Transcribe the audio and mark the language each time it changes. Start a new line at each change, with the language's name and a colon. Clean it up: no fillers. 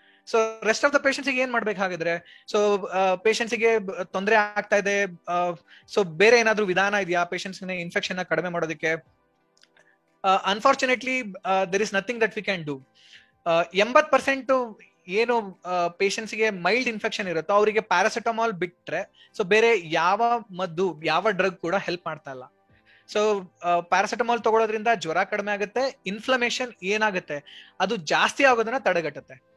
English: So rest of the patients
Kannada: ಗೆ ಏನ್ ಮಾಡ್ಬೇಕಾಗಿದ್ರೆ, so patients ಗೆ ತೊಂದರೆ ಆಗ್ತಾ ಇದೆ, ಸೊ ಬೇರೆ ಏನಾದ್ರೂ ವಿಧಾನ ಇದೆಯಾ ಪೇಷಂಟ್ಸ್ ಇನ್ಫೆಕ್ಷನ್ ಕಡಿಮೆ ಮಾಡೋದಕ್ಕೆ?
English: Unfortunately there is nothing that we can do.
Kannada: 80% ಏನು ಪೇಷಂಟ್ಸ್ ಗೆ ಮೈಲ್ಡ್ ಇನ್ಫೆಕ್ಷನ್ ಇರುತ್ತೋ ಅವರಿಗೆ ಪ್ಯಾರಾಸಿಟಮಾಲ್ ಬಿಟ್ರೆ ಸೊ ಬೇರೆ ಯಾವ ಮದ್ದು ಯಾವ ಡ್ರಗ್ ಕೂಡ ಹೆಲ್ಪ್ ಮಾಡ್ತಾ ಇಲ್ಲ. ಸೊ ಪ್ಯಾರಾಸಿಟಮಾಲ್ ತಗೊಳ್ಳೋದ್ರಿಂದ ಜ್ವರ ಕಡಿಮೆ ಆಗುತ್ತೆ, ಇನ್ಫ್ಲಮೇಷನ್ ಏನಾಗುತ್ತೆ ಅದು ಜಾಸ್ತಿ ಆಗೋದನ್ನ ತಡೆಗಟ್ಟುತ್ತೆ.